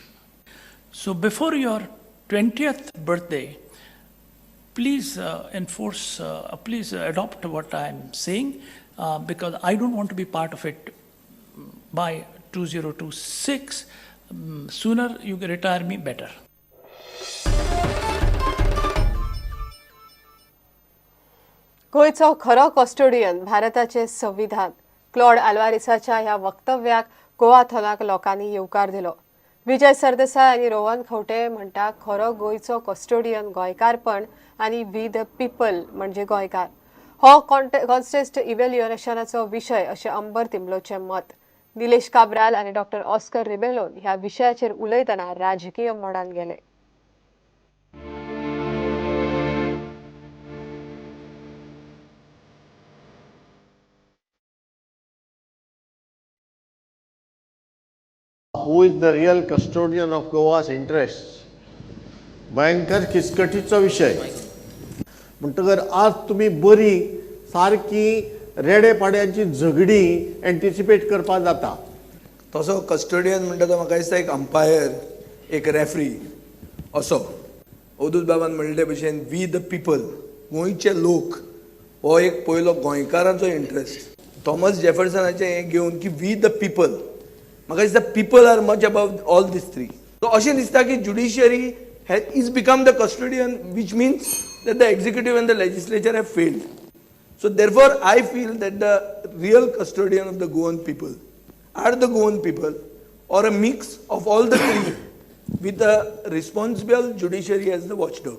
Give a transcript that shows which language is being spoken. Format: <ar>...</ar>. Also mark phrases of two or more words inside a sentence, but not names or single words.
<en>So before your 20th birthday, please please adopt what I'm saying, because I don't want to be part of it by 2026. Sooner you retire me, better.</en> <kok>गोंयचो खरो कस्टोडियन भारताचे संविधान क्लॉड आल्वारिसाच्या ह्या वक्तव्याक गोवाथोनाक लोकांनी येवकार दिलो. विजय सरदेसाय आनी रोहन खंवटे म्हणटा खरो गोंयचो कस्टोडियन गोंयकारपण आनी</kok> <en>we the people</en> <kok>म्हणजे गोंयकार. हो</kok> <en>contest evaluationacho</en> <kok>विशय अशें अंबर तिंबलोचें मत. निलेश काब्राल आनी डॉक्टर ऑस्कर रिबेलोन ह्या विशयाचेर उलयतना राजकीय मोडान गेले.</kok> <en>Who is the real custodian of Goa's interests?</en> <kok>भयंकर किचकटीचो विशय. म्हणटकर आज तुम्ही बरी सारकी रेडेपाड्यांची झगडी एंटिसिपेट करपाक जाता. तसो कस्टोडियन म्हणटा तो म्हाका दिसता एक अंपायर, एक रेफ्री असो. अवधूत बाबान म्हणले भशेन</kok> <en>we the people,</en> <kok>गोंयचे लोक, हो एक पयलो गोंयकारांचो इंट्रस्ट. थॉमस जेफरसनाचें हें घेवन की</kok> <en>we the people,</en> <kok>म्हाका दिसता</kok> <en>people are much above all these three. सो</en> <kok>अशें दिसता की</kok> <en>judiciary is become the custodian, which means that the executive and the legislature have failed. So therefore I feel that the real custodian of the Goan people are the Goan people, or a mix of all the three with a responsible judiciary as the watchdog.</en>